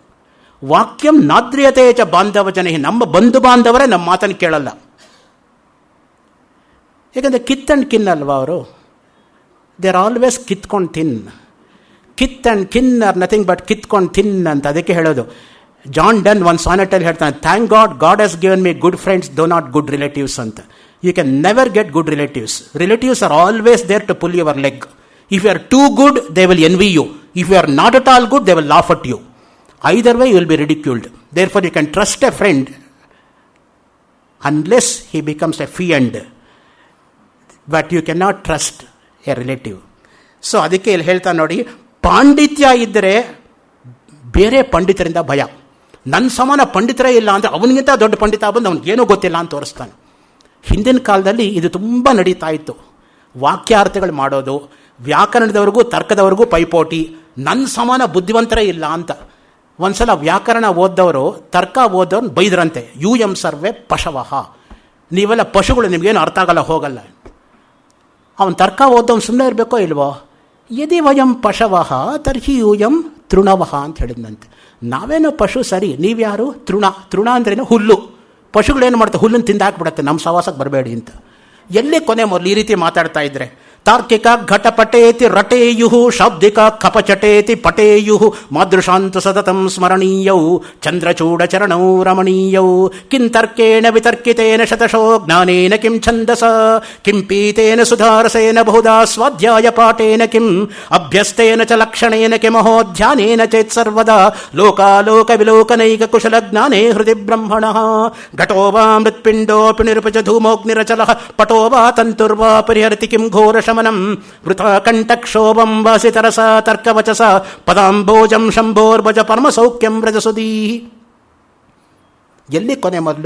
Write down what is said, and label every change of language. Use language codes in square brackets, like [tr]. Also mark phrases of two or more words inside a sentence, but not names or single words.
[sa] ವಾಕ್ಯಂ ನಾದ್ರಿಯತೆ ಚ ಬಾಂಧವ ಜನ, [kn] ನಮ್ಮ ಬಂಧು ಬಾಂಧವರೇ ನಮ್ಮ ಮಾತನ್ನು ಕೇಳಲ್ಲ. ಯಾಕಂದರೆ [en] kith and kin [kn] ಅಲ್ವಾ ಅವರು. [en] they are always [kn] ಕಿತ್ಕೊಂಡು ತಿನ್. [en] kith and kin are nothing but [kn] ಕಿತ್ಕೊಂಡು ತಿನ್ ಅಂತ. ಅದಕ್ಕೆ ಹೇಳೋದು, ಜಾನ್ ಡನ್ ಒಂದು ಸಾನೆಟಲ್ಲಿ ಹೇಳ್ತಾನೆ, [en] thank God, God has given me good friends though not good relatives ಅಂತ. you can never get good relatives. relatives are always there to pull your leg. if you are too good they will envy you. if you are not at all good they will laugh at you. Either way you will be ridiculed. Therefore you can trust a friend unless he becomes a fiend, but you cannot trust a relative. [kn] So ಅದಕ್ಕೆ ಇಲ್ಲಿ ಹೇಳ್ತಾ ನೋಡಿ, ಪಾಂಡಿತ್ಯ ಇದ್ದರೆ ಬೇರೆ ಪಂಡಿತರಿಂದ ಭಯ. ನನ್ನ ಸಮಾನ ಪಂಡಿತರೇ ಇಲ್ಲ ಅಂದರೆ ಅವನಿಗಿಂತ ದೊಡ್ಡ ಪಂಡಿತ ಬಂದು ಅವನಿಗೇನೂ ಗೊತ್ತಿಲ್ಲ ಅಂತ ತೋರಿಸ್ತಾನೆ. ಹಿಂದಿನ ಕಾಲದಲ್ಲಿ ಇದು ತುಂಬ ನಡೀತಾ ಇತ್ತು. ವಾಕ್ಯಾರ್ಥಗಳು ಮಾಡೋದು, ವ್ಯಾಕರಣದವರೆಗೂ ತರ್ಕದವರೆಗೂ ಪೈಪೋಟಿ. ನನ್ನ ಸಮಾನ ಬುದ್ಧಿವಂತರೇ ಇಲ್ಲ ಅಂತ. ಒಂದ್ಸಲ ವ್ಯಾಕರಣ ಓದ್ದವರು ತರ್ಕ ಓದೋರು ಬೈದ್ರಂತೆ, [sa] ಯು ಎಂ ಸರ್ವೆ ಪಶವಃ, [kn] ನೀವೆಲ್ಲ ಪಶುಗಳು, ನಿಮಗೇನು ಅರ್ಥ ಆಗಲ್ಲ, ಹೋಗಲ್ಲ. ಅವನು ತರ್ಕ ಓದೋನು ಸುಮ್ಮನೆ ಇರಬೇಕೋ ಇಲ್ವೋ. [sa] ಯದಿ ವಯಂ ಪಶವಃ ತರ್ಹಿ ಯೂಯಂ ತೃಣವಃ [kn] ಅಂತ ಹೇಳಿದ್ನಂತೆ. ನಾವೇನೋ ಪಶು ಸರಿ, ನೀವ್ಯಾರು ತೃಣ. ತೃಣ ಅಂದ್ರೇನು? ಹುಲ್ಲು. ಪಶುಗಳೇನು ಮಾಡ್ತಾರೆ? ಹುಲ್ಲನ್ನು ತಿಂದು ಹಾಕ್ಬಿಡತ್ತೆ, ನಮ್ಮ ಸವಾಸಕ್ಕೆ ಬರಬೇಡಿ ಅಂತ. ಎಲ್ಲಿ ಕೊನೆ ಮೊದಲು ಈ ರೀತಿ ಮಾತಾಡ್ತಾ ಇದ್ರೆ? [sa] ತಾರ್ಕಿಕ ಘಟಪಟೇತಿ ರಟೇಯು, ಶಾಬ್ದಿಕ ಕಪಚಟೇತಿ ಪಟೇಯು, ಮಾದೃಶಾಂತು ಸತತಂ ಸ್ಮರಣೀಯೌ, ಚಂದ್ರಚೂಡ ಚರಣೌ ರಮಣೀಯೌ. ಕಿಂ ತರ್ಕೇಣ ವಿತರ್ಕಿತೇನ ಶತಶೋ ಜ್ಞಾನೇನ ಕಿಂ ಛಂದಸ, ಕಿಂ ಪೀತೇನ ಸುಧಾರಸೇನ ಬಹುಧಾ ಸ್ವಾಧ್ಯಾಯ ಪಾಠೇನ, ಕಿಂ ಅಭ್ಯಸ್ತೇನ ಚ ಲಕ್ಷಣೇನ ಕಿಮಹೋ ಧ್ಯಾನೇನ ಚೇತ್ ಸರ್ವದಾ, ಲೋಕಾಲೋಕ ವಿಲೋಕನೈಕ ಕುಶಲ ಜ್ಞಾನೇ ಹೃದಿ ಬ್ರಹ್ಮಣಃ. ಘಟೋ ವಾ ಮೃತ್ಪಿಂಡೋಪಿ ನಿರುಪಚ ಧೂಮೋಗ್ನಿರಚಲಃ, ಪಟೋ ವಾ ತಂತುರ್ವಾ ಪರಿಹರತಿ ಕಿಂ ಘೋರ ಶಮನಂ, ವೃಥಾ ಕಂಠಕ್ಷೋಭಂ ವಾಸಿತರಸ ತರ್ಕವಚಸ, ಪದಾಂಬೋಜಂ ಶಂಭೋರ್ಭಜ ಪರಮಸೌಖ್ಯಂ ವ್ರಜಸುಧೀ. [kn] ಎಲ್ಲಿ ಕೊನೆ ಮೊದಲು?